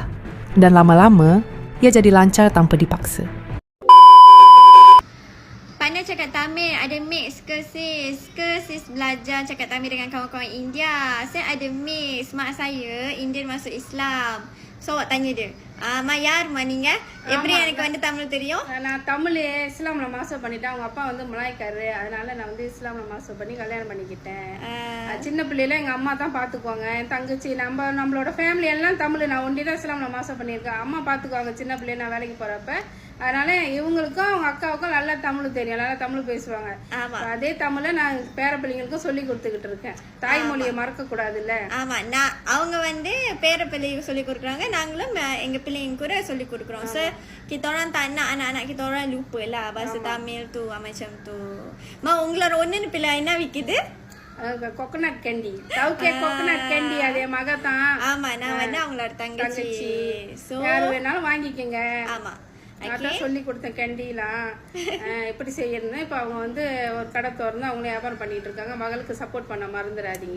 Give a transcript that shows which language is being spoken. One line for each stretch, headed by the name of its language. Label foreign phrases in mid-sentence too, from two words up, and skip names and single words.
Malay: Dan lama-lama, ia jadi lancar tanpa dipaksa. Pandai cakap Tamil, ada mix ke sis? Ke sis belajar cakap Tamil dengan kawan-kawan India? Saya ada mix, mak saya Indian masuk Islam. So, awak tanya dia,
Tamil: அம்மா யாருமா நீங்க? எப்படி எனக்கு வந்து தமிழ் தெரியும்? நான் தமிழ் இஸ்லாம்ல மாஸ்டர் பண்ணிட்டேன். அவங்க அப்பா வந்து மலாய்க்காரு, அதனால நான் வந்து இஸ்லாம்ல மாஸ்டர் பண்ணி கல்யாணம் பண்ணிக்கிட்டேன். சின்ன பிள்ளையில எங்க அம்மா தான் பாத்துக்குவாங்க. என் தங்கச்சி நம்மளோட ஃபேமிலி எல்லாம் தமிழ். நான் ஒண்டி தான் இஸ்லாம்ல மாஸ்டர் பண்ணியிருக்கேன். அம்மா பாத்துக்குவாங்க சின்ன பிள்ளைய நான் வேலைக்கு போறப்ப. அதனால இவங்களுக்கும் அவங்க அக்காவுக்கும் நல்லா தமிழ் தெரியும், நல்லா தமிழ் பேசுவாங்க. அதே தமிழை நான் பேர பிள்ளைங்களுக்கும் சொல்லி கொடுத்துக்கிட்டு இருக்கேன். தாய்மொழியை மறக்க கூடாதுல்ல. ஆமா, நான் அவங்க வந்து பேர பிள்ளைகளுக்கு சொல்லி கொடுக்குறாங்க, நாங்களும் எங்க பிள்ளைங்க கூட சொல்லி கொடுக்குறோம்.
Malay: So kita orang tak nak anak-anak kita orang lupa lah bahasa Tamil tu macam tu.
Tamil: Mak உங்களோட ஒன்னு பிள்ளை என்ன விக்குது?
English: coconut candy.
Tamil: தவுக்கே
English: coconut candy
Tamil: அதே மக தான். ஆமா, நான் வந்து அவங்களோட தங்கச்சி. சோ யாரு வேணாலும் வாங்கிக்கங்க. ஆமா, அதான் சொல்லி கொடுத்தேன் கேண்டிலாம் எப்படி செய்யணும்னு. இப்போ அவங்க வந்து ஒரு கடை திறந்து அவங்களே வியாபாரம் பண்ணிட்டு இருக்காங்க. மகளுக்கு சப்போர்ட் பண்ண மறந்துடாதீங்க.